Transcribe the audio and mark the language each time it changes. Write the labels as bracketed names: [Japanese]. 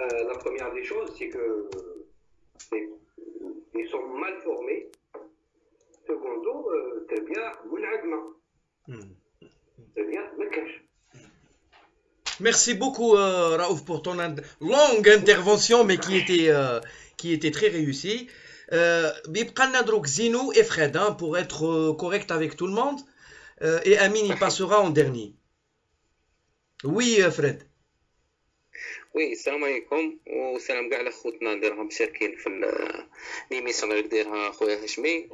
[French] La première des choses, c'est que ils sont mal formés. [Arabic] Secondo, تربية منعدمة. تربية ما كاش. [French] Merci beaucoup Raouf pour ton longue intervention mais qui était très réussie. [Arabic] بيبقى لنا دروك [French] Zino et Fred pour être correct avec tout le monde et Amine il passera en dernier. Oui Fred. [Arabic] وي السلام عليكم والسلام كاع على خوتنا اللي راهم مشاركين في ليميسيون اللي دايرها خويا هاشمي.